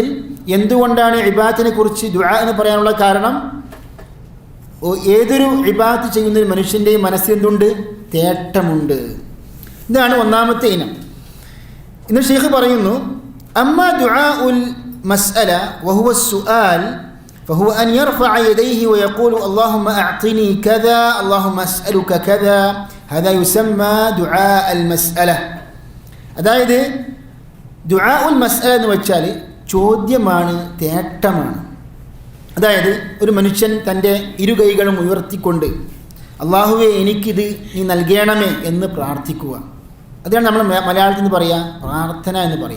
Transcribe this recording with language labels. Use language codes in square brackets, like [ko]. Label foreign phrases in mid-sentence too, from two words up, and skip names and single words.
[ml] എന്തുകൊണ്ടാണ് ഇബാദത്തിനെ കുറിച്ച് ദുആ എന്ന് പറയാനുള്ള കാരണം? ഏതൊരു ഇബാദത്ത് ചെയ്യുന്ന ഒരു മനുഷ്യൻ്റെയും മനസ്സിൽ എന്തുണ്ട്? തേട്ടമുണ്ട്. ഇതാണ് ഒന്നാമത്തെ ഇനം. ഇന്ന് ഷെയ്ഖ് പറയുന്നു, [ar] أما دعاء المسألة وهو سؤال فهو أن يرفع يديه ويقول اللهم أعطني كذا اللهم أسألك كذا هذا يسمى دعاء المسألة. [ml] അതായത് [ar] دعاء المسألة [ml] എന്ന് വെച്ചാൽ ചോദ്യമാണ്, തേട്ടമാണ്. അതായത് ഒരു മനുഷ്യൻ തൻ്റെ ഇരുകൈകളും ഉയർത്തിക്കൊണ്ട് അള്ളാഹുവേ എനിക്കിത് നീ നൽകണമേ എന്ന് പ്രാർത്ഥിക്കുക. അതാണ് നമ്മൾ മലയാളത്തിൽ നിന്ന് പറയുക പ്രാർത്ഥന എന്ന് പറയുക.